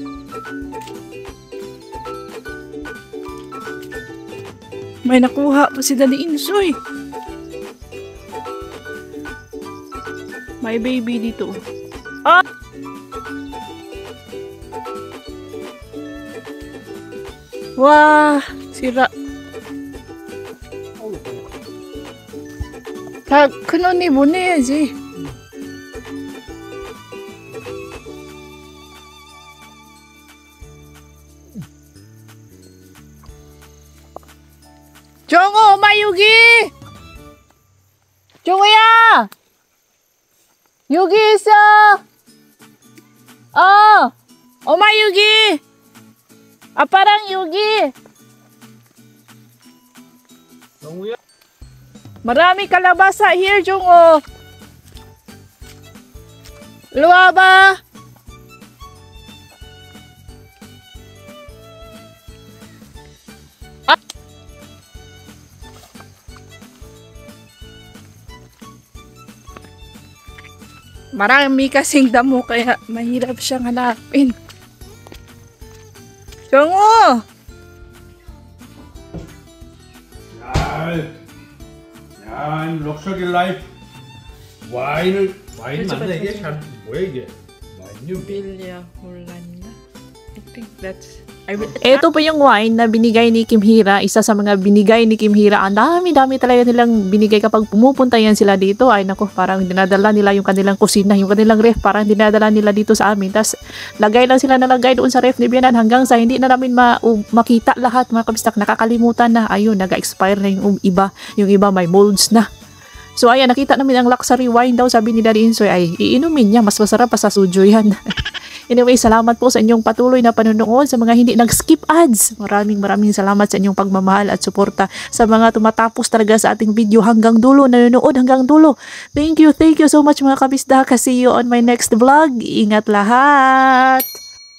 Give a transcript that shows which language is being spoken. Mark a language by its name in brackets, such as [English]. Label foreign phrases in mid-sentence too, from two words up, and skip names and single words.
[Filipino] May nakuha pa si Daddy Insoy. May baby dito. Ah! Wah! Sira. [Korean] 큰 언니 보내야지. 정우, 엄마 여기! 정우야! 여기 있어! 엄마 여기! 아빠랑 여기! 정우야. [Filipino] Marami kalabasa here, Jongho. Illu waaba. Marami kasing damo kaya mahirap siyang hanapin. Jongho! [Korean] 야, [English] luxury life. [Korean] 와인 맞나 이게? 잘 뭐야 이게? 와인요? [Filipino] Bilya Holanda. [English] I think that's... [Filipino] Ito po yung wine na binigay ni Kim Hira. Isa sa mga binigay ni Kim Hira. Ang dami-dami talaga nilang binigay kapag pumupunta yan sila dito. Ay naku, parang dinadala nila yung kanilang kusina, yung kanilang ref. Parang dinadala nila dito sa amin. Tapos lagay lang sila na lagay doon sa ref ni Bianan hanggang sa hindi na namin makita lahat mga kabistak. Nakakalimutan na. Ayun, nag-expire na yung iba. Yung iba may molds na. So ayan, nakita namin ang luxury wine daw, sabi ni Daddy Insoy, ay iinumin niya, mas masarap pa sa sujo yan. Anyway, salamat po sa inyong patuloy na panonood, sa mga hindi nag-skip ads. Maraming salamat sa inyong pagmamahal at suporta, sa mga tumatapos talaga sa ating video hanggang dulo, nanonood hanggang dulo. [English] Thank you so much [Filipino] mga kabisda. [English] See you on my next vlog. [Filipino] Ingat lahat!